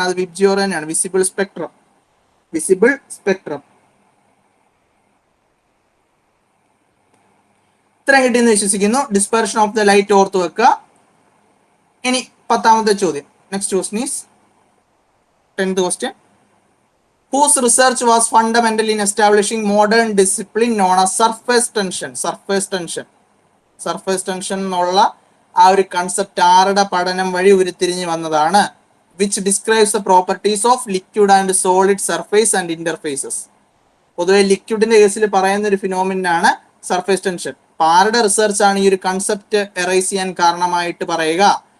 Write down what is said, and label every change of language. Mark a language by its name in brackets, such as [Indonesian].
[Malayalam] അത് വിബ്ജിയോർ തന്നെയാണ്. Visible spectrum. Visible spectrum. ഇത്രയും കിട്ടിയെന്ന് വിശ്വസിക്കുന്നു. [English] dispersion of the light [Malayalam] ഓർത്ത് വെക്കുക. ഇനി 10ാമത്തെ ചോദ്യം. [English] Next question is 10th question. Whose research was fundamental in establishing modern discipline known as surface tension? Surface tension. [Malayalam] Surface tension എന്നുള്ള ആ ഒരു കൺസെപ്റ്റ് ആരുടെ പഠനം വഴി ഉരുത്തിരിഞ്ഞ് വന്നതാണ്? [English] Which describes the properties of liquid and solid surface and interfaces. [Malayalam] പൊതുവെ ലിക്വിഡിന്റെ കേസിൽ പറയുന്ന ഒരു ഫിനോമിനാണ് സർഫേസ് ടെൻഷൻ. ആരുടെ റിസർച്ച് ആണ് ഈ ഒരു കൺസെപ്റ്റ് എറൈസ് ചെയ്യാൻ കാരണമായിട്ട് പറയുക?